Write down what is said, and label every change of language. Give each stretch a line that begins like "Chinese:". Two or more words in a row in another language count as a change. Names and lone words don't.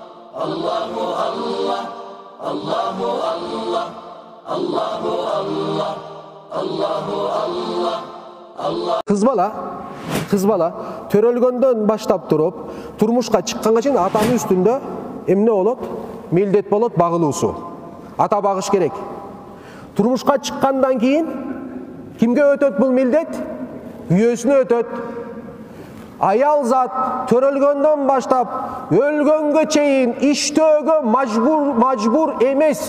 Arabic: Allahu Allah, Allahu Allah, Allahu Allah, Allahu Allah, Allah.
Kyrgyz: Kız bala törөлгөндөн баштап туруп турмушка чыкканга чейин атанын үстүндө эмне болот? Милдет болот, багылуусу. Ата багыш керек. Турмушка чыккандан кийин кимге өтөт бул милдет? Күйөөсүнө өтөт. Аял зат төрөлгөндөн баштап өлгөнгө чейин иштөөгө мажбур эмес.